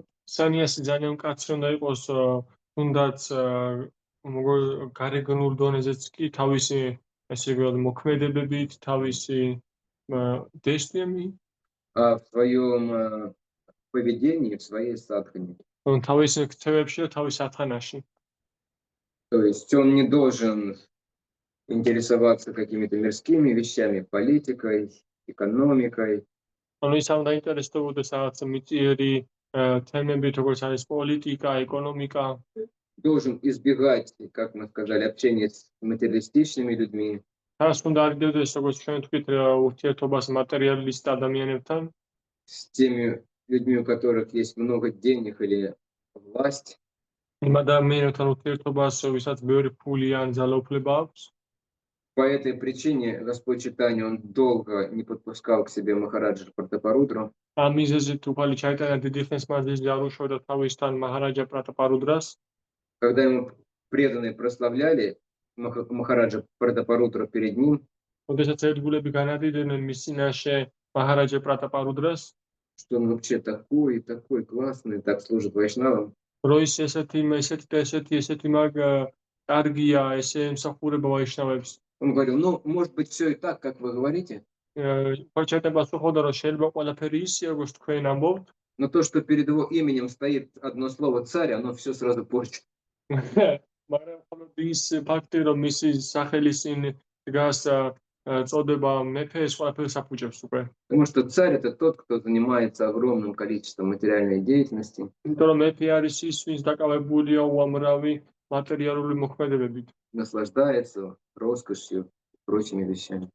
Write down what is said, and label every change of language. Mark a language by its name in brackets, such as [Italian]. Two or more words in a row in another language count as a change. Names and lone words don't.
[Georgian] სანიასი ძალიან მკაცრი უნდა იყოს თუნდაც გარეგნულ დონეზეც კი თავისი ესე იგი მოქმედებებით, თავისი действиями, [Russian] А в своем поведении, в своей садхане. [Georgian] თავისი ქცევებში და თავის ათანაში. [Russian] То есть он не должен интересоваться какими-то мирскими вещами, политикой, экономикой. [Georgian] ანუ ის არ უნდა ინტერესდებოდეს რაღაც მიწიერი თემებით, როგორც არის პოლიტიკა, ეკონომიკა. [Russian] Должен избегать, как мы сказали, общения с материалистичными людьми. [Georgian] თავს უნდა არიდევდეს, როგორც ჩვენ თქვით, ურთიერთობას მატერიალისტ ადამიანებთან. [Russian] С теми людьми, у которых есть много денег или власть. [Georgian] იმ ადამიანებთან ურთიერთობას, ვისაც ბევრი ფული ან ძალაუფლება აქვს. [Russian] По этой причине Господь Чайтанья, он долго не подпускал к себе Махараджа Пратапарудру. [Georgian] ამ მიზეზით უფალი ჩაიტანია დიდი ხნის მანძილზე არ უშევდა თავისთან მაჰარაჯა პრატაპარუდრას. [Russian] Когда ему преданные прославляли Махараджа Пратапарудру перед ним, [Georgian] როდესაც ერთგულები განადიდნენ მის წინაშე მაჰარაჯა პრატაპარუდრას, [Russian] что он вообще такой, такой классный, так служит вайшнавам. [Georgian] რო ის ესეთი მაგ კარგია, ესე ემსახურება ვაიშნავებს. [Russian] Он говорил, ну, может быть, все и так, как вы говорите, [Georgian] ჩაიტანია პასუხობდა, რომ შეიძლება ყველაფერი ისე, როგორც თქვენ ამბობთ. [Russian] но то, что перед его именем стоит одно слово «царь», оно все сразу портит. [Georgian] მაგრამ მხოლოდ ის ფაქტი, რომ მისი სახელის წინ დგას წოდება მეფე ეს ყველაფერს აფუჭებს უკვე. [Russian] Потому что царь это тот, кто занимается огромным количеством материальной деятельности. [Georgian] იმიტომ რომ მეფე არის ის, ვინც დაკავებულია უამრავი მატერიალური მოქმედებებით. [Russian] Наслаждается роскошью и прочими вещами.